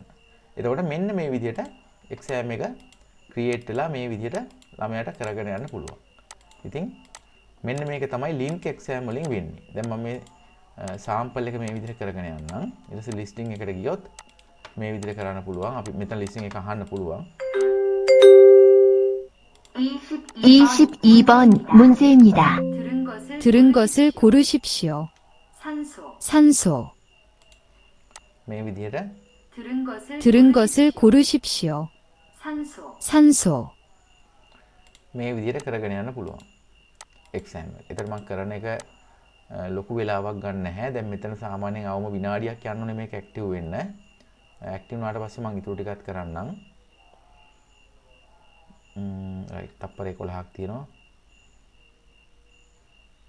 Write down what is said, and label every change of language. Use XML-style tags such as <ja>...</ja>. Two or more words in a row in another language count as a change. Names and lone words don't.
<si>එතකොට මෙන්න මේ විදිහට exam එක create වෙලා මේ විදිහට ළමයාට කරගෙන යන්න පුළුවන්. ඉතින් මෙන්න මේක තමයි</si> <en>link exam</en> <si>වලින් වෙන්නේ. දැන් මම මේ sample එක මේ විදිහට කරගෙන යන්නම්. ඊට පස්සේ listing එකට ගියොත් මේ විදිහට කරන්න පුළුවන්. අපි මෙතන listing එක අහන්න පුළුවන්.</si> <ko>22번 문제입니다. 들은 것을 고르십시오. 산소.</ko> <si>මේ විදිහට</si> <ko>들은 것을 고르십시오. 산소.</ko> <si>මේ විදිහට කරගෙන යන්න පුළුවන්. exam එක. ඒතර මම කරන එක ලොකු වෙලාවක් ගන්න නැහැ. දැන් මෙතන සාමාන්‍යයෙන් අවම විනාඩියක් යන්න ඕනේ මේක ඇක්ටිව් වෙන්න. ඇක්ටිව් වුණාට පස්සේ මම ඊටු ටිකක් කරන්නම්. right තප්පර 11ක් තියෙනවා.</si>